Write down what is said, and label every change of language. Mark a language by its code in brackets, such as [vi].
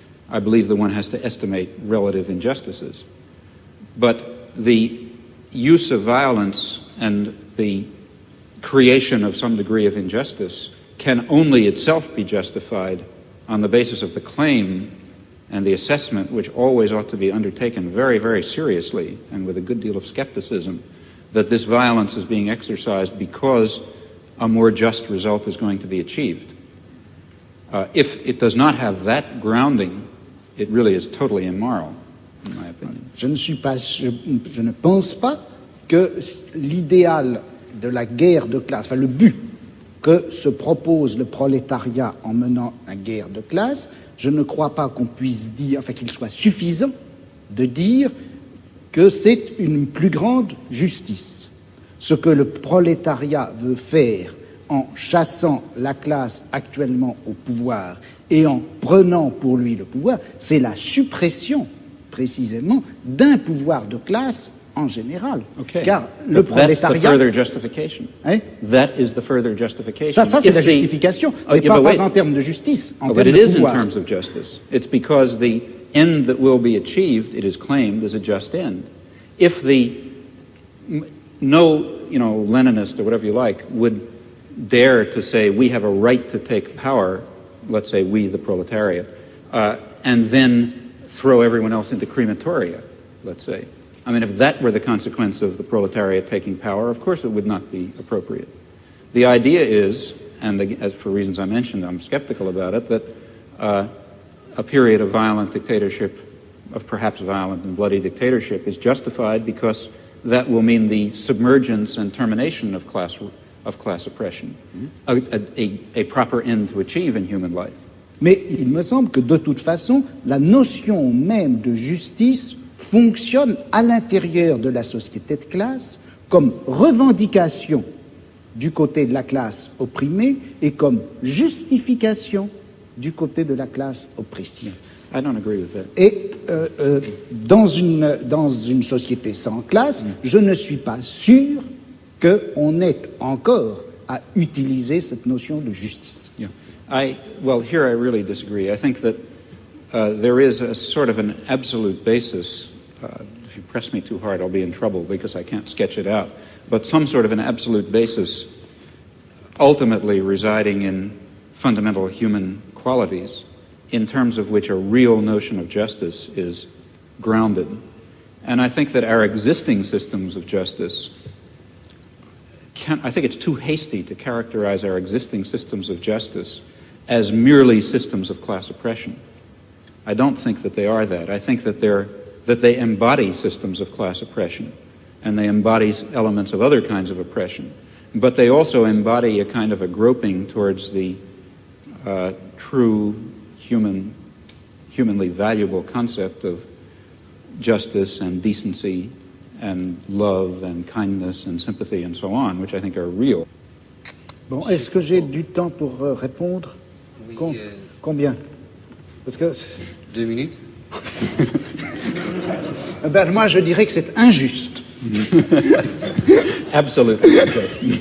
[en] I believe that one has to estimate relative injustices. But the use of violence and the creation of some degree of injustice can only itself be justified on the basis of the claim and the assessment, which always ought to be undertaken very, very seriously and with a good deal of skepticism, that this violence is being exercised because a more just result is going to be achieved. If it does not have that grounding, it really is totally immoral, in my opinion. [fr] Je ne pense pas que l'idéal de la guerre de classe, enfin le but que se propose le prolétariat en menant la guerre de classe, je ne crois pas qu'on puisse dire, enfin qu'il soit suffisant de dire que c'est une plus grande justice. Ce que le prolétariat veut faire en chassant la classe actuellement au pouvoir et en prenant pour lui le pouvoir, c'est la suppression, précisément, d'un pouvoir de classe en général. [en] Okay. [fr] Car le prolétariat... [en] That's the further justification. [fr] Hein? [en] That is the further justification. [fr] Ça c'est la justification, mais pas en termes de justice, en termes de pouvoir. [en] But it is in terms of justice. It's because the end that will be achieved, it is claimed, is a just end. If no Leninist or whatever you like would dare to say we have a right to take power, let's say we, the proletariat, and then throw everyone else into crematoria, let's say. I mean, if that were the consequence of the proletariat taking power, of course it would not be appropriate. The idea is, and as for reasons I mentioned, I'm skeptical about it, that a period of violent dictatorship, of perhaps violent and bloody dictatorship, is justified because that will mean the submergence and termination of class oppression, a proper end to achieve in human life. [fr] Mais il me semble que de toute façon, la notion même de justice fonctionne à l'intérieur de la société de classe comme revendication du côté de la classe opprimée et comme justification du côté de la classe oppressée. [en] I don't agree with that. [fr] Et dans une société sans classe, je ne suis pas sûr qu'on ait encore à utiliser cette notion de justice. [en] Yeah. Well, here I really disagree. I think that there is a sort of an absolute basis. If you press me too hard, I'll be in trouble because I can't sketch it out. But some sort of an absolute basis ultimately residing in fundamental human qualities in terms of which a real notion of justice is grounded. And I think that our existing systems of justice I think it's too hasty to characterize our existing systems of justice as merely systems of class oppression. I don't think that they are that. I think that they embody systems of class oppression, and they embody elements of other kinds of oppression. But they also embody a kind of a groping towards the true humanly valuable concept of justice and decency and love and kindness and sympathy and so on, which I think are real. [fr] Bon, est-ce que j'ai du temps pour répondre? Oui, Combien? Parce que 2 minutes. Ben, moi, je dirais que c'est injuste. [en] Absolutely unjust.